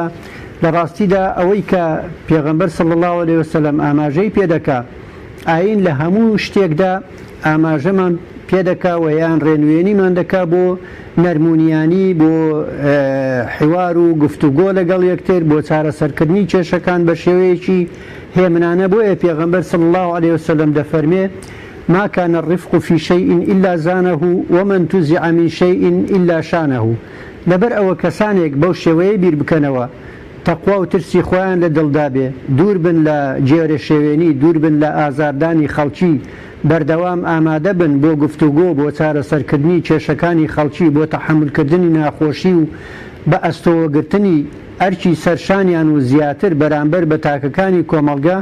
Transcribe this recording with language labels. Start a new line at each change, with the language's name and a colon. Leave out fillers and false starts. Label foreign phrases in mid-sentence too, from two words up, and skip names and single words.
Central Kurdish: لە ڕاستیدا ئەوەی کە پێغەمبەر
Arabic: صلی الله علیه وسلم
Central Kurdish: ئاماژەی پێدەکا ئاین لە هەموو شتێکدا ئاماژەمان پێدەکا و یان ڕێنوێنیمان دەکا بۆ نەرمونیانی، بۆ حوار و گفتوگۆ لەگەڵ یەکتر، بۆ چارەسەرکردنی کێشەکان بە شێوەیەکی هێمنانە. بۆیە پێغەمبەر
Arabic: صلی الله علیه وسلم دەفەرمێ ما كان الرفق في شيء إلا زانه ومن تزع من شيء إلا شانه.
Central Kurdish: لەبەر ئەوە کەسانێک بەو شێوەیە بیر بکەنەوە تەقوا و ترسی خۆیان لە دڵدا بێ، دوور بن لە جێرە شێوێنی، دوور بن لە ئازاردانی خەڵکی، بەردەوام ئامادە بن بۆ گفتوگۆ، بۆ چارەسەرکردنی کێشەکانی خەڵکی، بۆ تەحملکردنی ناخۆشی و بە ئەستۆوەگرتنی ئەرکی سەرشانیان و زیاتر بەرامبەر بە تاکەکانی کۆمەلگا.